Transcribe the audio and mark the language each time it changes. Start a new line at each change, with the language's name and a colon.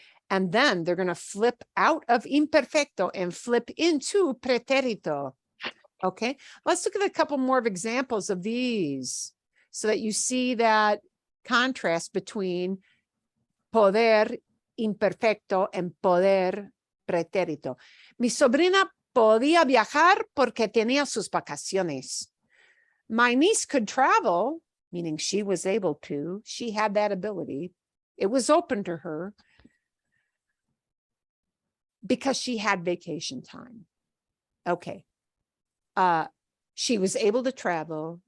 English: And then they're going to flip out of imperfecto and flip into pretérito. Okay, let's look at a couple more of examples of these so that you see that contrast between poder imperfecto and poder pretérito.
Spanish: Mi sobrina podía viajar porque tenía sus vacaciones.
English: My niece could travel, meaning she was able to. She had that ability. It was open to her because she had vacation time. Okay. She was able to travel.